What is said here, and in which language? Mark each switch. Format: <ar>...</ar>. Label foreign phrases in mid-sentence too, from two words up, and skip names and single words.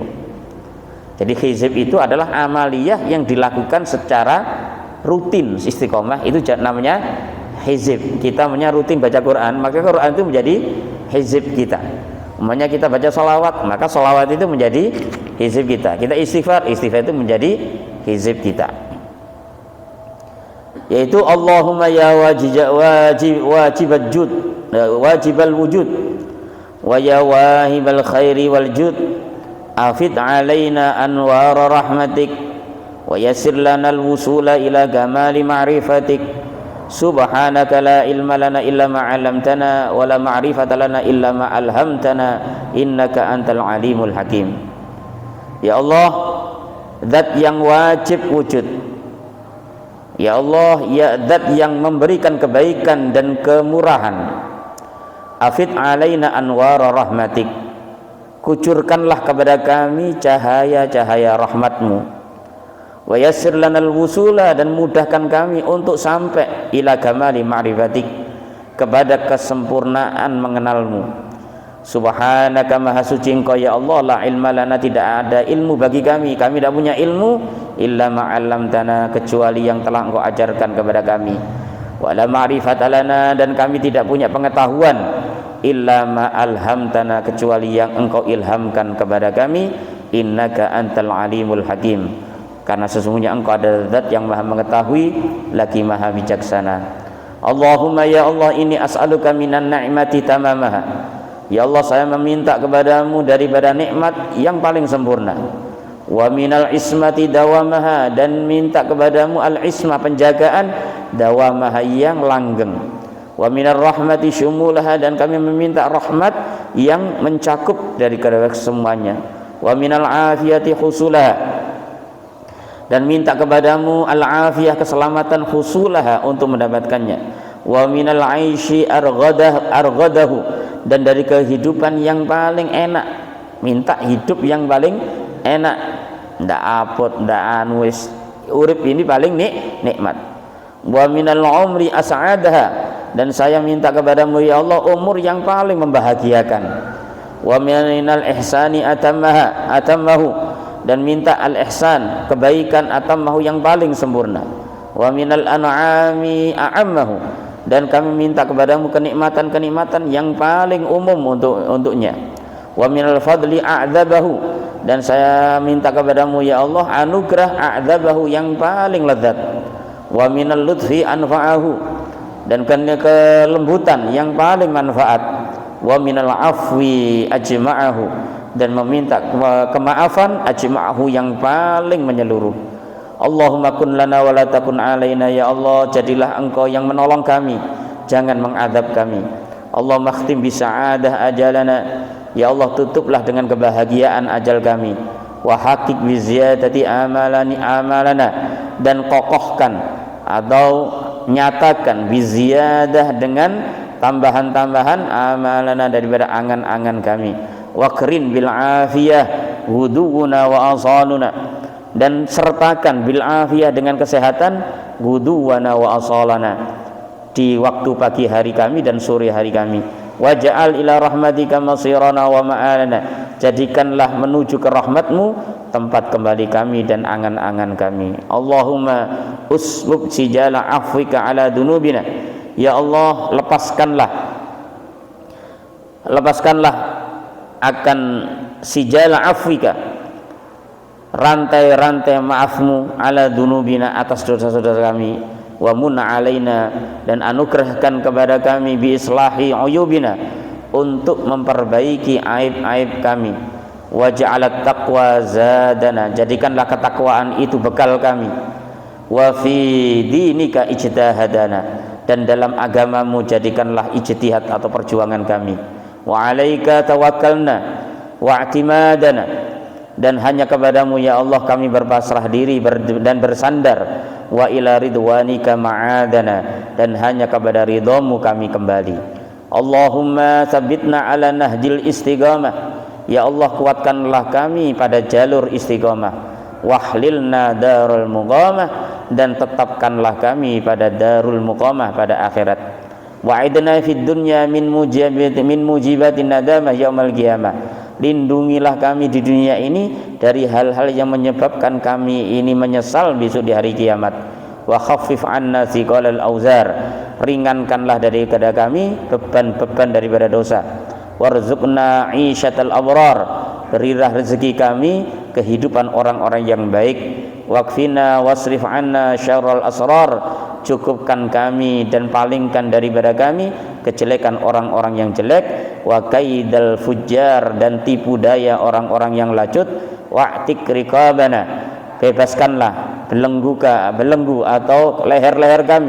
<id>Jadi hizib itu adalah amaliyah yang dilakukan secara rutin, istiqomah, itu namanya hizib. Kita namanya rutin baca Quran, maka Quran itu menjadi hizib kita. Umpamanya kita baca sholawat, maka sholawat itu menjadi hizib kita. Kita istighfar, istighfar itu menjadi hizib kita.</id> <ar>Yaitu اللهم يا واجب الجود، واجب الوجود، ويا واهب الخير والجود، أفض علينا أنوار رحمتك، ويسر لنا الوصول إلى كمال معرفتك، سبحانك لا علم لنا إلا ما علمتنا ولا معرفة لنا إلا ما ألهمتنا إنك أنت العليم الحكيم. يا الله,</ar> <id>zat yang wajib wujud, ya Allah, ya zat yang memberikan kebaikan dan kemurahan,</id> <ar>أفض علينا أنوار رحمتك,</ar> <id>kucurkanlah kepada kami cahaya-cahaya rahmatmu,</id> <ar>ويسر لنا الوصول,</ar> <id>dan mudahkan kami untuk sampai</id> <ar>إلى كمال معرفتك,</ar> <id>kepada kesempurnaan mengenalmu. Subhanaka, maha suci engkau</id> <ar>يا الله, لا علم لنا,</ar> <id>tidak ada ilmu bagi kami tidak punya ilmu,</id> <ar>إلا ما علمتنا,</ar> <id>kecuali yang telah engkau ajarkan kepada kami,</id> <ar>ولا معرفة لنا,</ar> <id>dan kami tidak punya pengetahuan,</id> <ar>إلا ما ألهمتنا,</ar> <id>kecuali yang engkau ilhamkan kepada kami,</id> <ar>إنك أنت العليم الحكيم,</ar> <id>karena sesungguhnya engkau adalah zat yang maha mengetahui lagi maha bijaksana.</id> <ar>اللهم يا الله إني أسألك من النعمة تمامها,</ar> <id>ya Allah saya meminta kepadamu daripada nikmat yang paling sempurna,</id> <ar>ومن العصمة دوامها,</ar> <id>dan minta kepadamu al-isma, penjagaan, dawamaha, yang langgeng,</id> <ar>ومن الرحمة شمولها,</ar> <id>dan kami meminta rahmat yang mencakup dari kesemuanya,</id> <ar>ومن العافية حصولها,</ar> <id>dan minta kepadamu al-afiyah, keselamatan, husulaha, untuk mendapatkannya,</id> <ar>ومن العيش أرغده,</ar> <id>dan dari kehidupan yang paling enak, minta hidup yang paling enak,</id> <jv>ndak apot, ndak anwis, urip</jv> <id>ini paling nikmat.</id> <ar>ومن العمر أسعدها,</ar> <id>dan saya minta kepadamu</id> <ar>يا الله</ar> <id>umur yang paling membahagiakan.</id> <ar>ومن الإحسان أتمه,</ar> <id>dan minta al-ihsan, kebaikan, atammahu, yang paling sempurna.</id> <ar>ومن الإنعام أعمه,</ar> <id>dan kami minta kepadamu kenikmatan-kenikmatan yang paling umum untuknya.</id> <ar>ومن الفضل أعذبه,</ar> <id>dan saya minta kepadamu</id> <ar>يا الله</ar> <id>anugerah a'dzabahu yang paling lezat.</id> <ar>ومن اللطف أنفعه,</ar> <id>dan kelembutan yang paling manfaat.</id> <ar>ومن العفو أجمعه,</ar> <id>dan meminta kemaafan ajma'ahu yang paling menyeluruh.</id> <ar>اللهم كن لنا ولا تكن علينا, يا الله</ar> <id>jadilah engkau yang menolong kami, jangan mengadab kami.</id> <ar>اللهم اختم بالسعادة آجالنا, يا الله</ar> <id>tutuplah dengan kebahagiaan ajal kami.</id> <ar>وحقق بالزيادة آمالنا,</ar> <id>dan kokohkan atau nyatakan</id> <ar>بالزيادة</ar> <id>dengan tambahan-tambahan amalana daripada angan-angan kami.</id> <ar>واقرن بالعافية غدونا وآصالنا,</ar> <id>dan sertakan</id> <ar>بالعافية</ar> <id>dengan kesehatan</id> <ar>غدونا وآصالنا</ar> <id>di waktu pagi hari kami dan sore hari kami.</id> <ar>واجعل إلى رحمتك مصيرنا ومآلنا,</ar> <id>jadikanlah menuju ke rahmatmu tempat kembali kami dan angan-angan kami.</id> <ar>اللهم أسبل سجال عفوك على ذنوبنا, يا الله</ar> <id>lepaskanlah akan</id> <ar>سجال عفوك,</ar> <id>rantai-rantai maafmu</id> <ar>على ذنوبنا</ar> <id>atas dosa-dosa kami.</id> <ar>ومن علينا,</ar> <id>dan anugerahkan kepada kami</id> <ar>بإصلاح عيوبنا,</ar> <id>untuk memperbaiki aib-aib kami.</id> <ar>واجعل التقوى زادنا,</ar> <id>jadikanlah ketakwaan itu bekal kami.</id> <ar>وفي دينك اجتهادنا,</ar> <id>dan dalam agamamu jadikanlah ijtihad atau perjuangan kami.</id> <ar>وعليك توكلنا واعتمادنا,</ar> <id>dan hanya kepadamu</id> <ar>يا الله</ar> <id>kami berpasrah diri dan bersandar.</id> <ar>وإلى رضوانك معادنا,</ar> <id>dan hanya kepada ridhamu kami kembali.</id> <ar>اللهم ثبتنا على نهج الاستقامة, يا الله</ar> <id>kuatkanlah kami pada jalur istiqamah.</id> <ar>وأحللنا دار المقامة,</ar> <id>dan tetapkanlah kami pada</id> <ar>دار المقامة</ar> <id>pada akhirat.</id> <ar>وأعذنا في الدنيا من موجبات الندامة يوم القيامة,</ar> <id>lindungilah kami di dunia ini dari hal-hal yang menyebabkan kami ini menyesal besok di hari kiamat.</id> <ar>وخفف عنا ثقل الأوزار,</ar> <id>ringankanlah daripada kami beban-beban daripada dosa.</id> <ar>وارزقنا عيشة الأبرار,</ar> <id>berilah rezeki kami kehidupan orang-orang yang baik.</id> <ar>واكفنا واصرف عنا شر الأشرار,</ar> <id>cukupkan kami dan palingkan daripada kami kejelekan orang-orang yang jelek.</id> <ar>وكيد الفجار,</ar> <id>dan tipu daya orang-orang yang lacut.</id> <ar>وأعتق رقابنا,</ar> <id>bebaskanlah belenggu atau leher-leher kami.</id>